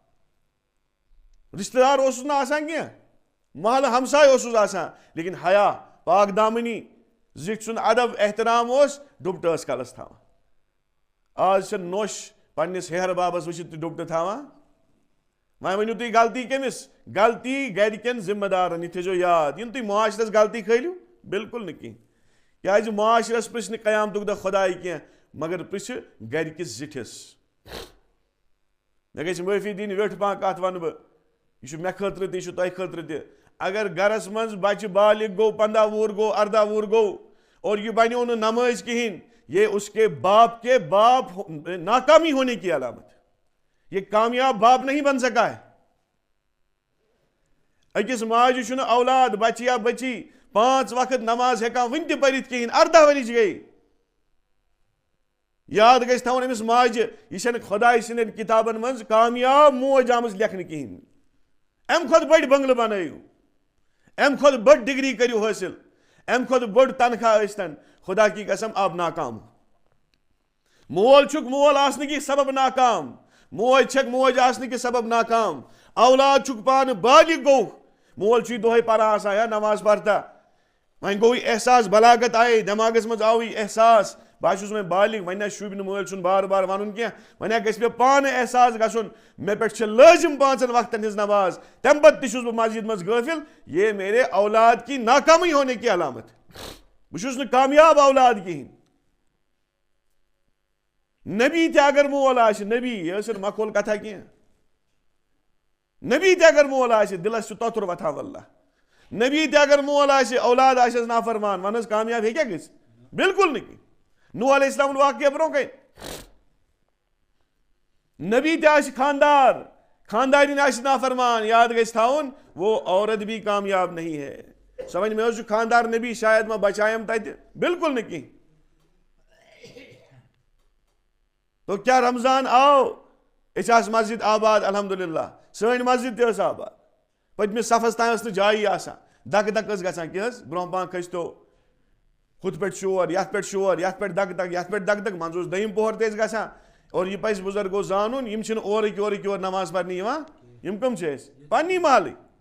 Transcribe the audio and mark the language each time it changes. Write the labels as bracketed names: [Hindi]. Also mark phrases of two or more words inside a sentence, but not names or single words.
[Kashmiri] رشتہٕ دار اوسُس نہٕ آسان کینٛہہ محلہٕ ہمساے اوسُس آسان لیکن حیا پاک دامنی زِٹھۍ سُنٛد ادب احترام اوس ڈُپٹہٕ ٲس کلس تھاوان آز چھِ نوٚش پننِس ہیہر بابس وٕچھِتھ تہِ ڈُپٹہٕ تھاوان وۄنۍ ؤنِو تُہۍ غلطی کٔمِس غلطی گرِکٮ۪ن ذمہٕ دارن یہِ تھٲیزیو یاد یِنہٕ تُہۍ معاشرس غلطی کھٲلِو بالکل نہٕ کِہینۍ کیٛازِ معاشرس پرٛژھِ نہٕ قیامتُک دۄہ خۄداے کینٛہہ مگر پرٛژھِ گرِکِس زِٹھِس مےٚ گژھِ معٲفی دِنۍ ویوٚٹھ پہن کتھ ونہٕ بہٕ یہِ چھُ مےٚ خٲطرٕ تہِ یہِ چھُ تۄہہِ خٲطرٕ تہِ اگر گرس منٛز بچہِ بالغ گوٚو 15 وُہُر گوٚو 18 وُہُر گوٚو اور یہِ بنیو نہٕ نمٲز کِہینۍ [Urdu] یہ اس کے باپ ناکامی ہونے کی علامت ہے یہ کامیاب باپ نہیں بن سکا ہے [Kashmiri] أکِس ماجہِ چھُنہٕ اولاد بچہِ یا بچی 5 وقت نماز ہٮ۪کان وٕنہِ تہِ پٔرِتھ کِہینۍ 18 ؤرِش گٔے یاد گژھِ تھاوُن أمِس ماجہِ یہِ چھنہٕ خۄداے سٕنٛدٮ۪ن کِتابن منٛز کامیاب موج آمٕژ لیکھنہٕ کِہینۍ اَمہِ کھۄتہٕ بٔڑۍ بنگلہٕ بنٲیِو ام کھت بڑ ڈگری کریو حاصل، ام کھت بڑ تنخواہ ٲسۍتن، [Urdu] خدا کی قسم آپ ناکام. [Kashmiri] مول چھُکھ مول آسنہٕ کہِ سبب ناکام، موج چھکھ موج آسنہٕ کہِ سبب ناکام، اولاد چھُکھ پانہٕ بالغ گوٚو، مول چھُے دۄہے پران آسان یا نماز پرتا، وۄنۍ گوٚو یہِ احساس بلاغت آیے دٮ۪ماغس منٛز آو یہِ احساس بہٕ چھُس وۄنۍ بالغ، وۄنۍ شوٗبہِ نہٕ مٲلۍ سُنٛد بار بار وَنُن کینٛہہ، وۄنۍ گژھِ مےٚ پانہٕ احساس گژھُن مےٚ پٮ۪ٹھ چھِ لٲزِم 5 وقتن ہٕنٛز نماز، تَمہِ پتہٕ تہِ چھُس بہٕ مسجد منٛز غٲفِل. [Urdu] یہ میرے اولاد کی ناکامی ہونے کی علامت، [Kashmiri] بہٕ چھُس نہٕ کامیاب اولاد کِہیٖنۍ. نبی تہِ اگر مول آسہِ، نبی یہِ ٲسِن مکھول کتھا کینٛہہ، نبی تہِ اگر مول آسہِ دِلس چھُ توٚتُر وۄتھان واللہ، نبی تہِ اگر مول آسہِ اولاد آسٮ۪س نافرمان، وَن حظ کامیاب ہیٚکیٛاہ گٔژھِتھ؟ بالکل نہٕ کینٛہہ. نوح علیہ السلام واقعہ برونٛہہ کَنہِ، نبی تہِ آسہِ خاندار، خاندارِنۍ آسہِ نافرمان، یاد گژھِ تھاوُن [Urdu] وہ عورت بھی کامیاب نہیں ہے. [Kashmiri] سۄ وَنہِ مےٚ حظ چھُ خاندار نبی شاید ما بچایم تَتہِ، بالکل نہٕ کینٛہہ. تو کیا رمضان آو أسۍ آسہٕ مسجد آباد الحمدللہ، سٲنۍ مسجد تہِ ٲس آباد، پٔتمِس صفس تام ٲس نہٕ جایی آسان، دکہٕ دکہٕ ٲس گژھان کیٛاہ حظ برونٛہہ پہن کھٔسۍتو ہُتھ پٮ۪ٹھ شور، یتھ پٮ۪ٹھ شور، یتھ پٮ۪ٹھ دکہٕ دکہٕ، یتھ پٮ۪ٹھ دکہٕ دکہٕ، منٛزٕ اوس دوٚیِم پوہر تہِ ٲسۍ گژھان. اور یہِ پزِ بُزرگو زانُن یِم چھِنہٕ اورٕکۍ یورٕ نماز پرنہِ یِوان، یِم کٕم چھِ أسۍ پننی محلٕکۍ.